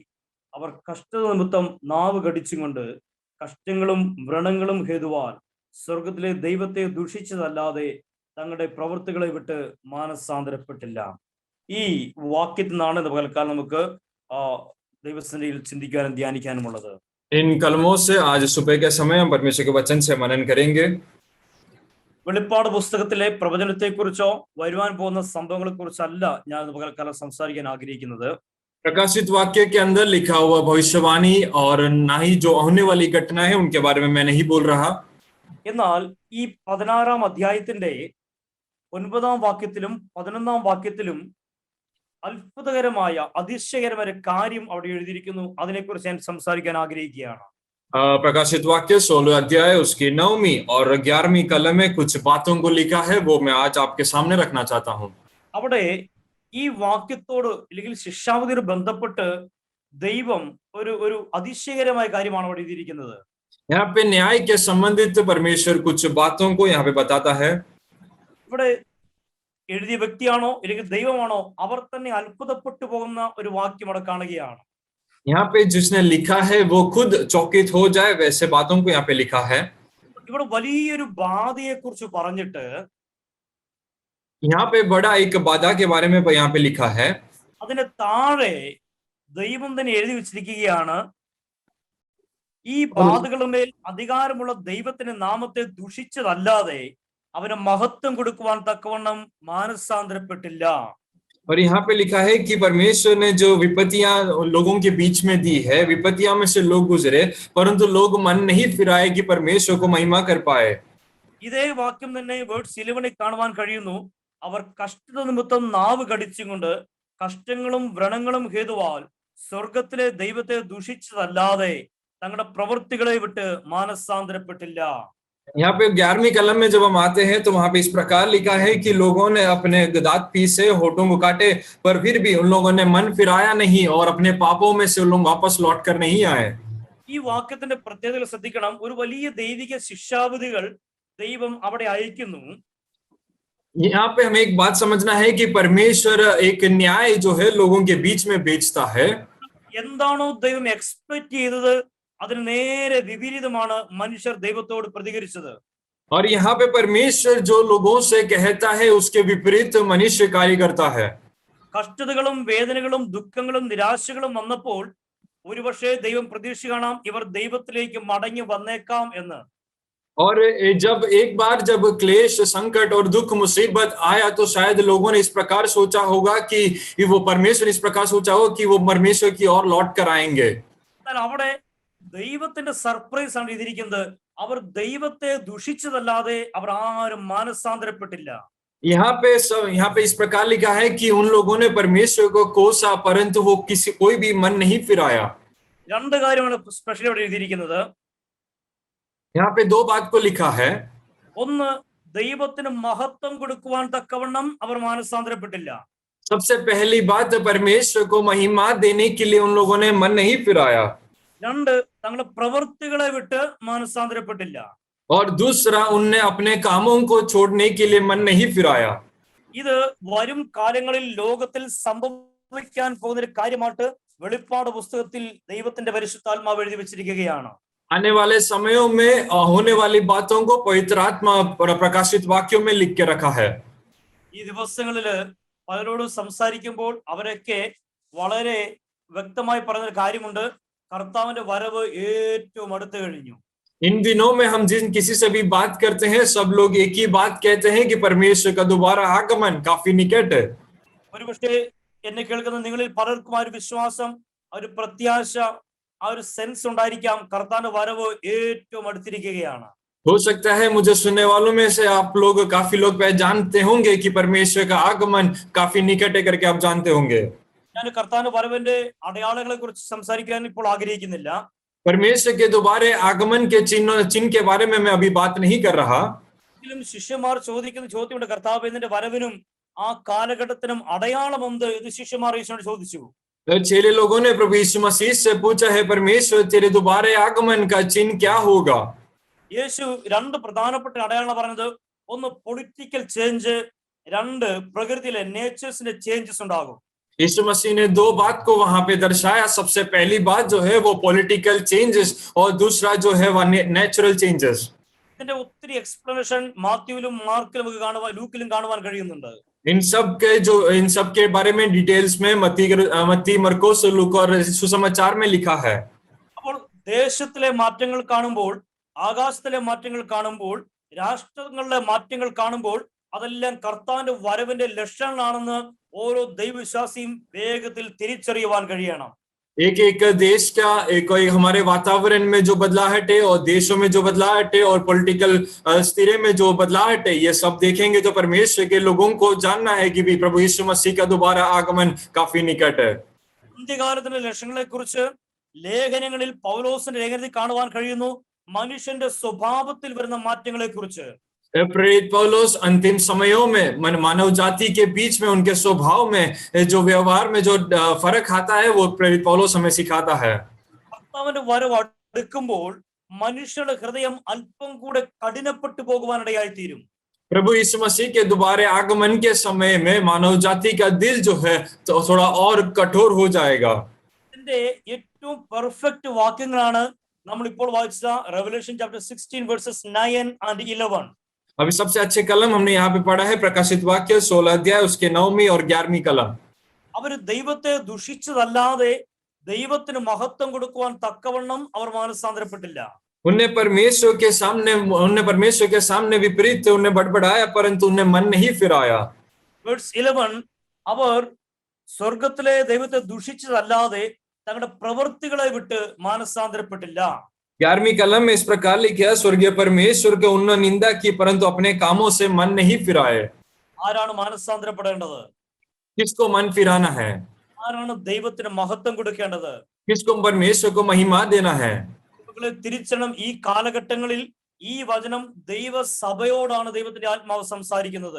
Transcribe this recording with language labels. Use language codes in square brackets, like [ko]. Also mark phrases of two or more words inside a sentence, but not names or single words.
[ml] അവർ കഷ്ടത നിമിത്തം നാവ് കടിച്ചും കൊണ്ട് കഷ്ടങ്ങളും വ്രണങ്ങളും ഹേതുവാൽ സ്വർഗത്തിലെ ദൈവത്തെ ദുഷിച്ചതല്ലാതെ തങ്ങളുടെ പ്രവൃത്തികളെ വിട്ട് മാനസാന്തരപ്പെട്ടില്ല. ഈ വാക്യത്തിൽ നിന്നാണ് ഇന്ന് പകൽക്കാലം നമുക്ക് ദൈവസന്നിധിയിൽ ചിന്തിക്കാനും ധ്യാനിക്കാനുമുള്ളത്. [hi] इन कलमों से आज सुबह के समय हम परमेश्वर के वचन से मनन करेंगे. [ml] വെളിപ്പാട് പുസ്തകത്തിലെ പ്രവചനത്തെ കുറിച്ചോ വരുവാൻ പോകുന്ന സംഭവങ്ങളെ കുറിച്ചല്ല ഞാൻ ഇന്ന് പകൽക്കാലം സംസാരിക്കാൻ ആഗ്രഹിക്കുന്നത്. [hi] प्रकाशित वाक्य के अंदर लिखा हुआ भविष्यवाणी और ना ही जो होने वाली घटना है उनके बारे में मैं नहीं बोल रहा. [ml] എന്നാൽ ഈ 16-ാം അധ്യായത്തിന്റെ 9-ാം വാക്യത്തിലും 11-ാം വാക്യത്തിലും അത്ഭുതകരമായ അതിശയകരമായ കാര്യം അവിടെ എഴുതിയിരിക്കുന്നു. അതിനെക്കുറിച്ച് ഞാൻ സംസാരിക്കാൻ ആഗ്രഹിക്കുകയാണ്. [hi] प्रकाशित वाक्य 16 अध्याय उसकी 9वीं और 11वीं कलम में कुछ बातों को लिखा है, वो मैं आज आपके सामने रखना चाहता हूँ. [ml] അവിടെ ഈ വാക്യത്തോട് അല്ലെങ്കിൽ ശിക്ഷാവിധിയോട് ബന്ധപ്പെട്ട് ദൈവം ഒരു അതിശയകരമായ കാര്യമാണ് അവിടെ എഴുതിയിരിക്കുന്നത്. [hi] यहाँ पे न्याय के संबंधित परमेश्वर कुछ बातों को यहाँ पे बताता है. [ml] ഇവിടെ എഴുതിയ വ്യക്തിയാണോ അല്ലെങ്കിൽ ദൈവമാണോ അവർ തന്നെ അത്ഭുതപ്പെട്ടു പോകുന്ന ഒരു വാക്യം അവിടെ കാണുകയാണ്. [hi] यहाँ पे जिसने लिखा है वो खुद चौकित हो जाए वैसे बातों को यहाँ पे लिखा है. [ml] ഇവിടെ വലിയൊരു ബാധയെ കുറിച്ച് പറഞ്ഞിട്ട് [hi] यहाँ पे बड़ा एक बाधा के बारे में यहाँ पे लिखा है. [ml] അതിന്റെ താഴെ ദൈവം തന്നെ എഴുതി വെച്ചിരിക്കുകയാണ്: ഈ ബാധകളുടെ മേൽ അധികാരമുള്ള ദൈവത്തിന്റെ നാമത്തെ ദുഷിച്ചതല്ലാതെ അവന് മഹത്വം കൊടുക്കുവാൻ തക്കവണ്ണം മാനസാന്തരപ്പെട്ടില്ല. [hi] और यहाँ पे लिखा है कि परमेश्वर ने जो विपत्तियां लोगों के बीच में दी है, विपत्तियां में से लोग गुजरे परंतु लोग मन नहीं फिराए कि परमेश्वर को महिमा कर पाए. [ml] ഇതേ വാക്യം തന്നെ വേർഡ്സ് 11 കാണുവാൻ കഴിയുന്നു: അവർ കഷ്ടത നിമിത്തം നാവ് കടിച്ചും കൊണ്ട് കഷ്ടങ്ങളും വ്രണങ്ങളും ഹേതുവാൽ സ്വർഗത്തിലെ ദൈവത്തെ ദുഷിച്ചതല്ലാതെ തങ്ങളുടെ പ്രവൃത്തികളെ വിട്ട് മാനസാന്തരപ്പെട്ടില്ല. [hi] यहाँ पे 11वीं कलम में जब हम आते हैं तो वहां पे इस प्रकार लिखा है कि लोगों ने अपने दांत पीसे, होठों को काटे, पर फिर भी उन लोगों ने मन फिराया नहीं और अपने पापों में से उन लोग वापस लौट कर नहीं आए. [ml] ഈ വാക്യത്തിന്റെ പ്രത്യേകത ശ്രദ്ധിക്കണം. ഒരു വലിയ ദൈവിക ശിക്ഷാവിധികൾ ദൈവം അവിടെ അയക്കുന്നു. [hi] यहाँ पे हमें एक बात समझना है कि परमेश्वर एक न्याय जो है लोगों के बीच में भेजता है. [ml] എന്താണോ ദൈവം എക്സ്പെക്ട് ചെയ്തത് അതിന് നേരെ വിപരീതമാണ് മനുഷ്യർ ദൈവത്തോട് പ്രതികരിച്ചത്. [hi] और यहाँ पे परमेश्वर जो लोगों से कहता है उसके विपरीत मनुष्य कार्य करता है. [ml] കഷ്ടതകളും വേദനകളും ദുഃഖങ്ങളും നിരാശകളും വന്നപ്പോൾ ഒരുപക്ഷെ ദൈവം പ്രതീക്ഷ കാണാം ഇവർ ദൈവത്തിലേക്ക് മടങ്ങി വന്നേക്കാം എന്ന്. [hi] और जब एक बार जब क्लेश, संकट और दुख मुसीबत आया तो शायद लोगों ने इस प्रकार सोचा होगा कि वो परमेश्वर इस प्रकार सोचा होगा कि वो परमेश्वर की ओर लौट कर आएंगे. [ml] അവിടെ ദൈവത്തിന്റെ സർപ്രൈസ് ആണ് ഇതിരിക്കുന്നത്. അവർ ദൈവത്തെ ദുഷിച്ചതല്ലാതെ അവർ ആരും മാനസാന്തരപ്പെട്ടില്ല. [hi] यहाँ पे इस प्रकार लिखा है कि उन लोगों ने परमेश्वर को कोसा परंतु वो कोई भी मन नहीं फिराया. [ml] രണ്ട് കാര്യമാണ് സ്പെഷ്യലി അവിടെ എഴുതിയിരിക്കുന്നത്. [hi] यहाँ पे 2 बात को लिखा है. [ml] ഒന്ന്, ദൈവത്തിന് മഹത്വം കൊടുക്കുവാൻ തക്കവണ്ണം അവർ മാനസാന്തരപ്പെട്ടില്ല. [hi] सबसे पहली बात, परमेश्वर को महिमा देने के लिए उन लोगों ने मन नहीं फिराया. [ml] രണ്ട്, തങ്ങളുടെ പ്രവൃത്തികളെ വിട്ട് മാനസാന്തരപ്പെട്ടില്ല. [hi] और दूसरा, उनने अपने कामों को छोड़ने के लिए मन नहीं फिराया. [ml] ഇത് വരും കാലങ്ങളിൽ ലോകത്തിൽ സംഭവിക്കാൻ പോകുന്ന ഒരു കാര്യമായിട്ട് വെളിപ്പാട് പുസ്തകത്തിൽ ദൈവത്തിന്റെ പരിശുദ്ധാത്മാവ് എഴുതി വെച്ചിരിക്കുകയാണ്. [hi] आने वाले समयों में होने वाली बातों को पवित्र आत्मा प्रकाशित वाक्यों में लिख के रखा है. [ml] ഈ ദിവസങ്ങളില് പലരോടും സംസാരിക്കുമ്പോൾ അവരൊക്കെ വളരെ വ്യക്തമായി പറഞ്ഞൊരു കാര്യമുണ്ട്. കർത്താവിന്റെ വരവ് ഏറ്റവും അടുത്ത് കഴിഞ്ഞു. [hi] इन दिनों में हम जिन किसी से भी बात करते हैं, सब लोग एक ही बात कहते हैं कि परमेश्वर का दोबारा आगमन काफी निकट है। [ml] ഒരുപക്ഷെ എന്നെ കേൾക്കുന്ന നിങ്ങളിൽ പലർക്കും ആ ഒരു വിശ്വാസം, ആ ഒരു പ്രത്യാശ, ആ ഒരു സെൻസ് ഉണ്ടായിരിക്കാം. കർത്താവിന്റെ വരവ് ഏറ്റവും അടുത്തിരിക്കുകയാണ്. [hi] हो सकता है मुझे सुनने वालों में से आप लोग काफी लोग जानते होंगे कि परमेश्वर का आगमन काफी निकट है करके आप जानते होंगे। [ml] ഞാൻ കർത്താവിന്റെ വരവിന്റെ അടയാളങ്ങളെ കുറിച്ച് സംസാരിക്കാൻ ഇപ്പോൾ ആഗ്രഹിക്കുന്നില്ല. [hi] परमेश्वर के दोबारा आगमन के चिन्ह के बारे में मैं अभी बात नहीं कर रहा। [ml] എങ്കിലും ശിഷ്യന്മാർ ചോദിക്കുന്ന ചോദ്യമുണ്ട്, കർത്താവ് ഇതിന്റെ വരവിനും ആ കാലഘട്ടത്തിനും അടയാളം എന്ത്? ഇത് ശിഷ്യന്മാർ യേശുവിനോട് ചോദിച്ചു. [hi] चेले लोगों ने प्रभु यीशु मसीह से पूछा है, परमेश्वर तेरे दोबारा आगमन का चिन्ह क्या होगा? [ml] യേശു രണ്ട് പ്രധാനപ്പെട്ട അടയാളങ്ങൾ പറഞ്ഞത്. ഒന്ന് [en] political change, [ml] രണ്ട് പ്രകൃതിയിലെ നേച്ചേഴ്സിന്റെ ചേഞ്ചസ് ഉണ്ടാകും. [hi] यीशु मसीह ने दो बात को वहां पे दर्शाया। सबसे पहली बात जो है वो [en] political changes [hi] और दूसरा जो है वो [en] natural changes. [ml] ഇതിന്റെ ഒത്തിരി എക്സ്പ്ലനേഷൻ മാത്യുവിലും മാർക്കിലും നമുക്ക് കാണുവാൻ, ലൂക്കിലും കാണുവാൻ കഴിയുന്നുണ്ട്. [hi] इन सब के बारे में डिटेल्स में मत्ती, मरकोस, लूक और सुसमाचार में लिखा है। [ml] അപ്പോൾ ദേശത്തിലെ മാറ്റങ്ങൾ കാണുമ്പോൾ, ആകാശത്തിലെ മാറ്റങ്ങൾ കാണുമ്പോൾ, രാഷ്ട്രങ്ങളിലെ മാറ്റങ്ങൾ കാണുമ്പോൾ അതെല്ലാം കർത്താവിന്റെ വരവിന്റെ ലക്ഷണങ്ങളാണെന്ന് ഓരോ ദൈവവിശ്വാസിയും വേഗത്തിൽ തിരിച്ചറിയുവാൻ കഴിയണം. [hi] एक एक देश का एक हमारे वातावरण में जो बदलाहट है और देशों में जो बदलाहट है और पॉलिटिकल स्थिति में जो बदलाहट है, ये सब देखेंगे तो परमेश्वर के लोगों को जानना है कि भी प्रभु यीशु मसीह का दोबारा आगमन काफी निकट है। [ml] അന്ത്യകാലത്തിന്റെ ലക്ഷണങ്ങളെ കുറിച്ച് ലേഖനങ്ങളിൽ പൗലോസിന്റെ ലേഖനത്തിൽ കാണുവാൻ കഴിയുന്നു. മനുഷ്യന്റെ സ്വഭാവത്തിൽ വരുന്ന മാറ്റങ്ങളെ കുറിച്ച് [hi] प्रेरित पौलुस अंतिम समयों में मानव जाति के बीच में उनके स्वभाव में जो व्यवहार में जो फर्क आता है वो प्रेरित पौलुस हमें सिखाता है। [ml] കർത്താവിന്റെ വരവ് അടുക്കുമ്പോൾ മനുഷ്യരുടെ ഹൃദയം അല്പം കൂടെ കഠിനപ്പെട്ടു പോകുവാനിടയായി തീരും. [hi] प्रभु यीशु मसीह के दोबारा आगमन के समय में मानव जाति का दिल जो है तो थोड़ा और कठोर हो जाएगा। [ml] ഇതിന്റെ ഏറ്റവും പെർഫെക്റ്റ് വാക്യങ്ങളാണ് നമ്മൾ ഇപ്പോൾ വായിച്ച [en] Revelation chapter 16 verses 9 and 11. [hi] अभी सबसे अच्छे कलम हमने यहाँ पे पढ़ा है प्रकाशित वाक्य 16 अध्याय उसके 9वीं और 11वीं कलम। [ml] അവർ ദൈവത്തെ ദുഷിച്ചതല്ലാതെ ദൈവത്തിന് മഹത്വം കൊടുക്കുവാൻ തക്കവണ്ണം അവർ മാനസാന്തരപ്പെട്ടില്ല. [hi] उन्हें परमेश्वर के सामने विपरीत थे, उन्हें बड़बड़ाया परंतु उन्हें मन नहीं फिराया। [ml] വേഴ്സ് 11, അവർ സ്വർഗത്തിലെ ദൈവത്തെ ദുഷിച്ചതല്ലാതെ തങ്ങളുടെ പ്രവൃത്തികളെ വിട്ട് മാനസാന്തരപ്പെട്ടില്ല. [hi] 11वीं कलम में इस प्रकार लिखा, स्वर्गीय परमेश्वर के उन्होंने निंदा की परंतु अपने कामों से मन नहीं फिराए। [ml] ആരാണ് മാനസാന്തരപ്പെടേണ്ടത്? [hi] किसको मन फिराना है? [ml] ആരാണ് ദൈവത്തിന് മഹത്വം കൊടുക്കേണ്ടത്? [hi] किसको परमेश्वर को महिमा देना है? [ml] തിരിച്ചണം. ഈ കാലഘട്ടങ്ങളിൽ ഈ വചനം ദൈവസഭയോടാണ് ദൈവത്തിന്റെ ആത്മാവ് സംസാരിക്കുന്നത്.